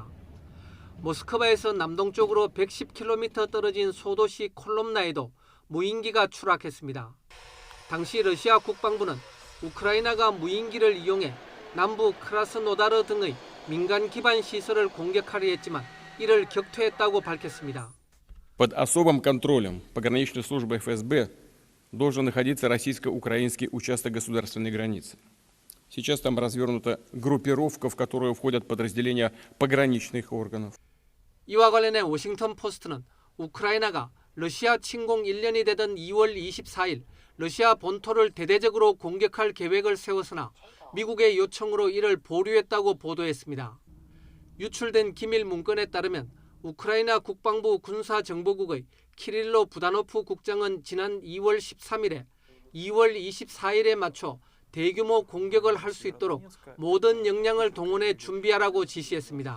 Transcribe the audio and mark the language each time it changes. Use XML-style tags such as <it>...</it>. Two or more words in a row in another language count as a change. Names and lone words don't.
<ko>모스크바에서 남동쪽으로 110km 떨어진 소도시 콜롬나에도 무인기가 추락했습니다. 당시 러시아 국방부는 우크라이나가 무인기를 이용해 남부 크라스노다르 등의 민간 기반 시설을 공격하려 했지만 이를 격퇴했다고 밝혔습니다.</ko> <ru>Под особым контролем пограничной службы ФСБ должен находиться российско-украинский участок государственной границы. Сейчас там развернута группировка, в которую входят подразделения пограничных органов.</ru> <ko>이와 관련해 워싱턴 포스트는 우크라이나가 러시아 침공 1년이 되던 2월 24일 러시아 본토를 대대적으로 공격할 계획을 세웠으나 미국의 요청으로 이를 보류했다고 보도했습니다. 유출된 기밀 문건에 따르면 우크라이나 국방부 군사정보국의 키릴로 부다노프 국장은 지난 2월 13일에 2월 24일에 맞춰 대규모 공격을 할 수 있도록 모든 역량을 동원해 준비하라고 지시했습니다.</ko>